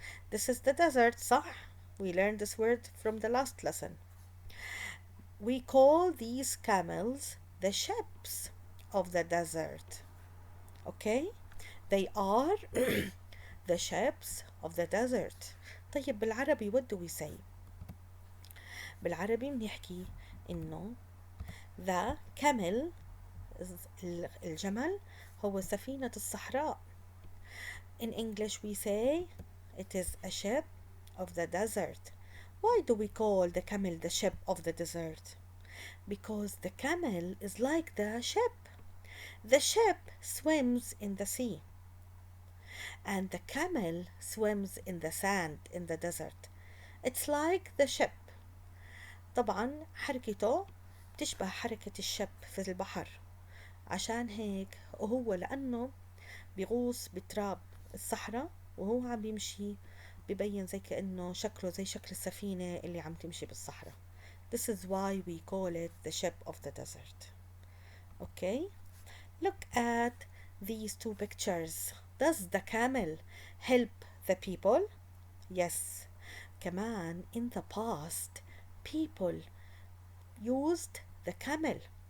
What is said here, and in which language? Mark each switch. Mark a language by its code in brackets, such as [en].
[en] This is the desert, [ar] صح? [en] We learned this word from the last lesson. We call these camels the ships of the desert. Okay? They are the ships of the desert. [ar] طيب بالعربي [en] what do we say? [ar] بالعربي بنحكي إنه [en] the camel [ar] الجمل هو سفينة الصحراء. [en] In English we say it is a ship of the desert. Why do we call the camel the ship of the desert? Because the camel is like the ship. The ship swims in the sea and the camel swims in the sand in the desert. It's like the ship. [ar] طبعا حركته بتشبه حركة الشب في البحر. عشان هيك وهو لأنه بيغوص بتراب الصحراء وهو عم بيمشي ببين زي كأنه شكله زي شكل السفينة اللي عم تمشي بالصحراء. [en] This is why we call it the ship of the desert. Okay? Look at these two pictures. Does the camel help the people? Yes. [ar] كمان [en] in the past people used the camel.